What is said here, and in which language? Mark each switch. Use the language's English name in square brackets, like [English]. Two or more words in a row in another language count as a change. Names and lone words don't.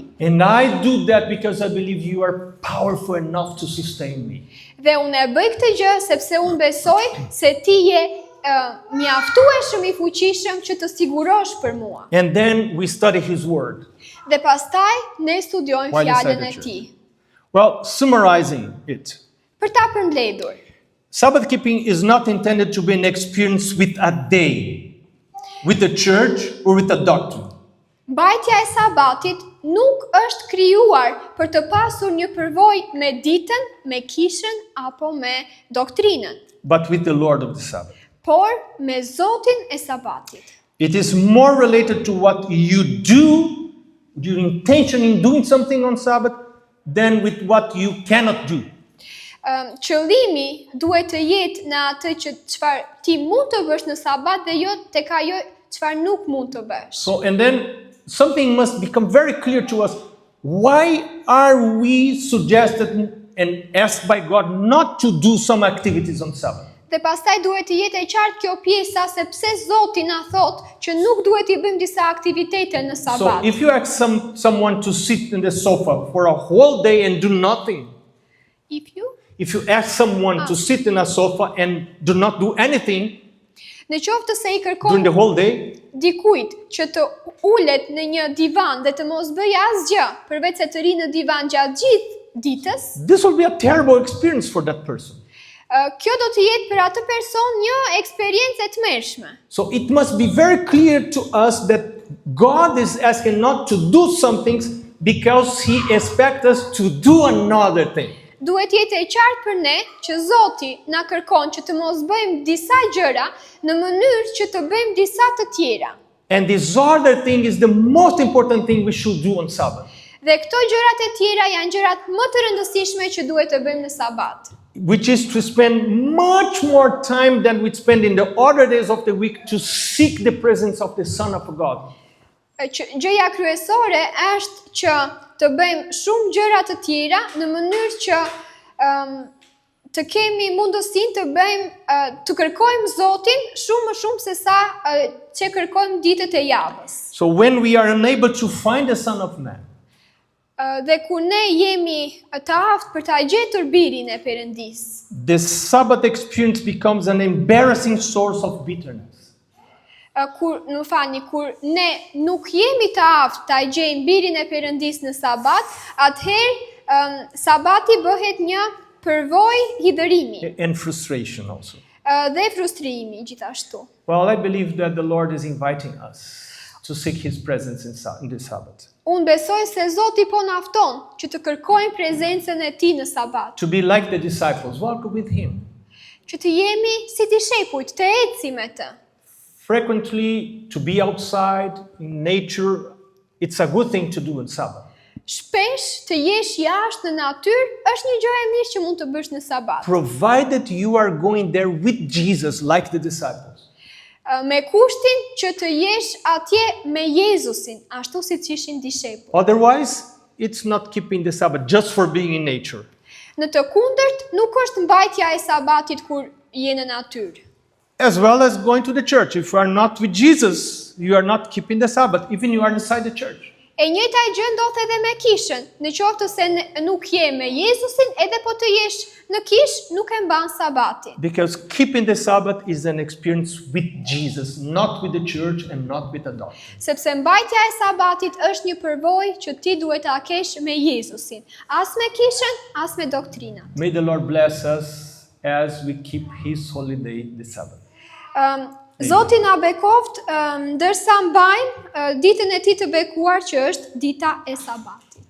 [English] And I do that because I believe you are powerful enough to sustain me. [Albanian] Dhe unë e bëj këtë gjë sepse unë besoj se ti je mjaftueshëm i fuqishëm që të sigurosh për mua. [English] And then we study his word. [Albanian] Dhe pastaj ne studiojmë [English] While inside [Albanian] fjalën [English] the [Albanian] e [English] church. [Albanian] tij. [English] Well, summarizing it, [Albanian] Për ta përmbledhur, [English] Sabbath keeping is not intended to be an experience with a day, with a church or with a doctrine. [Albanian] mbajtja e Sabatit nuk është krijuar për të pasur një përvojë me ditën, me kishën apo me doktrinën, [English] But with the Lord of the Sabbath. [Albanian] por me Zotin e Sabatit. [English] It is more related to what you do, your intention in doing something on Sabbath, than with what you cannot do. [Albanian] Qëllimi duhet të jetë në atë që çfarë ti mund të bësh në Sabat dhe jo tek ajo çfarë nuk mund të bësh. [English] So, and then something must become very clear to us. Why are we suggested and asked by God not to do some activities on Sabbath? [Albanian] Dhe pastaj duhet të jetë e qartë kjo pjesa sepse Zoti na thot që nuk duhet i bëjmë disa aktivitete në [English] So [Albanian] Sabat. [English] if you ask someone to sit in the sofa for a whole day and do nothing, if you ask someone to sit in a sofa and do not do anything [Albanian] Në qoftë se i [English] during [Albanian] kërkon [English] the whole day, [Albanian] dikujt që të ulet në një divan dhe të mos bëjë asgjë, përveç se të rinë në divan gjatë gjithë ditës, [English] this will be a terrible experience for that person. [Albanian] Kjo do të jetë për atë person një eksperiencë e tmerrshme. [English] So it must be very clear to us that God is asking not to do some things because he expects us to do another thing. [Albanian] Duhet jetë e qartë për ne që Zoti na kërkon që të mos bëjmë disa gjëra në mënyrë që të bëjmë disa të tjera. [English] And this other thing is the most important thing we should do on Sabbath, [Albanian] Dhe këto gjërat e tjera janë gjërat më të rëndësishme që duhet të bëjmë në Sabat. [English] which is to spend much more time than we spend in the other days of the week to seek the presence of the Son of God. [Albanian] Gjëja kryesore është që të bëjmë shumë gjëra të tjera në mënyrë që të kemi mundësinë të bëjmë të kërkojmë Zotin shumë më shumë se sa që kërkojmë ditët e javës. [English] So when we are unable to find the Son of Man, [Albanian] Dhe kur ne jemi të aftë për ta gjetur birin e Perëndis, [English] the Sabbath experience becomes an embarrassing source of bitterness. [Albanian] kur ne nuk jemi të aftë ta gjejmë birin e Perëndis në Sabat, atëherë Sabati bëhet një përvojë hidhërimi [English] And frustration also. [Albanian] dhe frustrimi gjithashtu. [English] Well, I believe that the Lord is inviting us to seek His presence in the Sabbath. [Albanian] Unë besoj se Zoti po na fton që të kërkojmë prezencën e Tij në Sabat. [English] To be like the disciples, walk with Him. [Albanian] Që të jemi si dishepujt, të ecim me të. [English] Frequently, to be outside in nature, it's a good thing to do on Sabbath. [Albanian] Shpesh të jesh jashtë në natyrë është një gjë e mirë që mund të bësh në Sabat. [English] Provided you are going there with Jesus like the disciples. [Albanian] Me kushtin që të jesh atje me Jezusin, ashtu siç ishin dishepujt. [English] Otherwise, it's not keeping the Sabbath just for being in nature. [Albanian] Në të kundërt, nuk është mbajtja e Sabatit kur je në natyrë. [English] As well as going to the church. If you are not with Jesus, you are not keeping the Sabbath, even you are inside the church. [Albanian] E njëjta gjë ndodh edhe me kishën. Në qoftë se nuk je me Jezusin, edhe po të jesh në kishë, nuk e mban Sabatin. [English] Because keeping the Sabbath is an experience with Jesus, not with the church and not with a doctrine. [Albanian] Sepse mbajtja e Sabatit është një përvojë që ti duhet ta kesh me Jezusin, as me kishën, as me doktrinat. [English] May the Lord bless us as we keep His holy day, the Sabbath. [Albanian] Zoti na bekoft ndërsa mbajmë ditën e Tij të bekuar që është dita e Sabat.